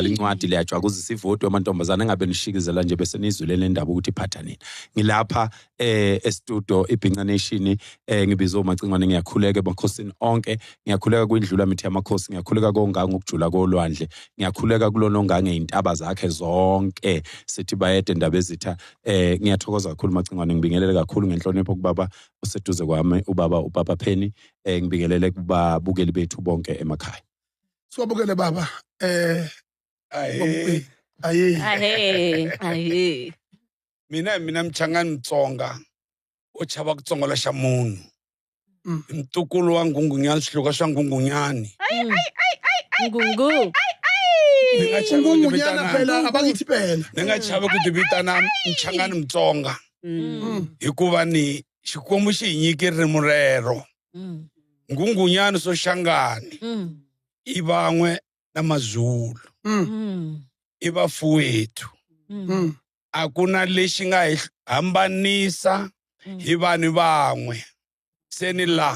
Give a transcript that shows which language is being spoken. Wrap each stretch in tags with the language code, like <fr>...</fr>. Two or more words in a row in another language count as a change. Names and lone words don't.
<zu>lincwadi leyajwa kuzisa ivoti amantombazana engabe nishikizela nje bese nizwilele indaba ukuthi iphatha nini ngilapha estudio iBhinqa Nation ngibizo uMacingwane ngiyakhuleka ebakhosini onke ngiyakhuleka kwindlula mithi yamakhosi ngiyakhuleka konga ngokujula kolwandle ngiyakhuleka kulononga ngeintaba zakhe zonke sithi bayede indaba ezitha ngiyathokoza kakhulu Macingwane ngibingelele kakhulu ngenhlonipho kubaba oseduze kwami ubaba Penny ngibingelele kubabukeli bethu bonke emakhaya siwabukele baba ahe</zu> <ts>mina Mchangani Mtsonga ochaba kutsongola xa munhu mtukulu wa Ngungunyani swihluka swa Ngungunyani ngungu</ts> <zu>Ngungunyana phela abakithi phela</zu> <ts>ninga chava ku tivitana Mchangani Mtsonga hikuva ni xikwembu xi nyike ririmi rero Ngungunyani so Shangani i van'we na maZulu i vafuwethu a ku na lexi nga hi hambanisa hi vanhu van'we se ni la</ts>